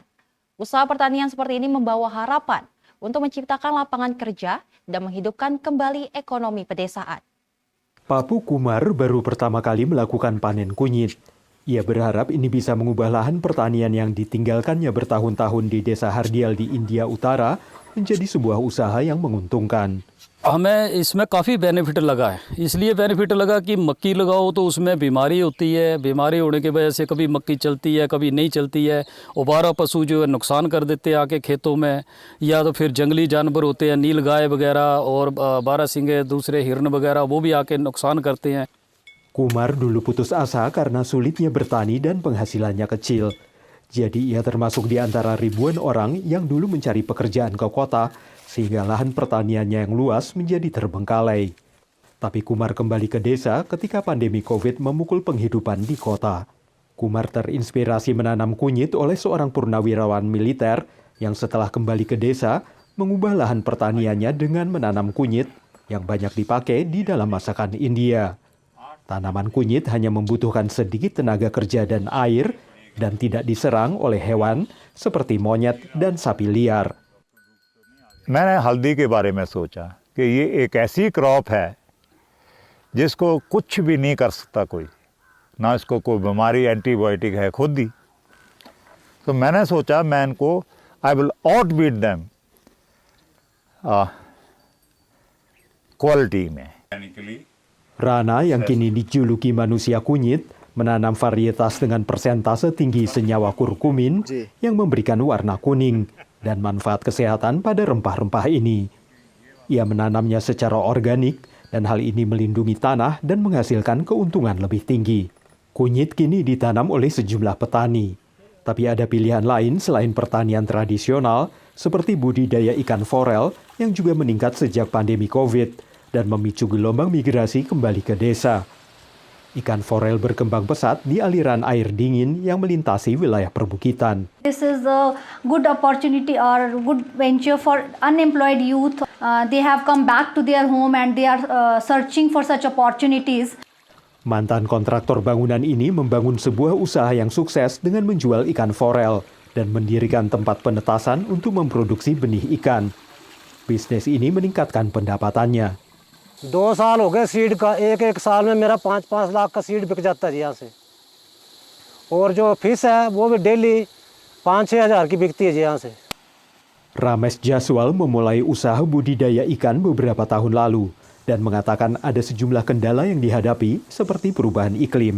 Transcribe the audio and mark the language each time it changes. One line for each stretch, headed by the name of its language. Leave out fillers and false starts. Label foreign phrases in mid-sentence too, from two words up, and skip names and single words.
Indonesian: Usaha pertanian seperti ini membawa harapan untuk menciptakan lapangan kerja dan menghidupkan kembali ekonomi pedesaan. Papu Kumar baru pertama kali melakukan panen kunyit. Ia berharap ini bisa mengubah lahan pertanian yang ditinggalkannya bertahun-tahun di desa Hardial di India Utara menjadi sebuah usaha yang menguntungkan.
Hindi: हमें इसमें काफ़ी बेनिफिट लगा है। इसलिए बेनिफिट लगा कि मक्की लगाओ तो उसमें बीमारी होती है, बीमारी होने की वजह से कभी मक्की चलती है, कभी नहीं चलती है। आवारा पशु जो है नुकसान कर देते हैं आके खेतों में, या तो फिर जंगली जानवर होते हैं, नील गाय वगैरह और बारहसिंगे, दूसरे हिरण वगैरह, वो भी आके नुकसान करते हैं।
Indonesian: Kumar dulu putus asa karena sulitnya bertani dan penghasilannya kecil. Jadi ia termasuk di antara ribuan orang yang dulu mencari pekerjaan ke kota, sehingga lahan pertaniannya yang luas menjadi terbengkalai. Tapi Kumar kembali ke desa ketika pandemi COVID memukul penghidupan di kota. Kumar terinspirasi menanam kunyit oleh seorang purnawirawan militer yang setelah kembali ke desa mengubah lahan pertaniannya dengan menanam kunyit yang banyak dipakai di dalam masakan India. Tanaman kunyit hanya membutuhkan sedikit tenaga kerja dan air dan tidak diserang oleh hewan seperti monyet dan sapi liar.
Hindi: मैंने हल्दी के बारे में सोचा कि ये एक ऐसी क्रॉप है जिसको कुछ भी नहीं कर सकता कोई, ना इसको कोई बीमारी एंटीबायोटिक है खुद ही। तो मैंने सोचा मैं इनको
English: I will out beat them quality
Hindi: में।
Indonesian: Rana yang kini dijuluki manusia kunyit menanam varietas dengan persentase tinggi senyawa kurkumin yang memberikan warna kuning dan manfaat kesehatan pada rempah-rempah ini. Ia menanamnya secara organik dan hal ini melindungi tanah dan menghasilkan keuntungan lebih tinggi. Kunyit kini ditanam oleh sejumlah petani. Tapi ada pilihan lain selain pertanian tradisional seperti budidaya ikan forel yang juga meningkat sejak pandemi COVID dan memicu gelombang migrasi kembali ke desa. Ikan forel berkembang pesat di aliran air dingin yang melintasi wilayah perbukitan.
English: This is a good opportunity or good venture for unemployed youth. They have come back to their home and they are searching for such opportunities.
Indonesian: Mantan kontraktor bangunan ini membangun sebuah usaha yang sukses dengan menjual ikan forel dan mendirikan tempat penetasan untuk memproduksi benih ikan. Bisnis ini meningkatkan pendapatannya.
Hindi: 2 साल हो गए सीड का, एक साल में मेरा 5-5 लाख का सीड बिक जाता है यहाँ से। और जो फिश है वो भी डेली 5-6 हज़ार की बिकती है यहाँ से।
Indonesian: Ramesh Jaswal memulai usaha budidaya ikan beberapa tahun lalu dan mengatakan ada sejumlah kendala yang dihadapi seperti perubahan iklim.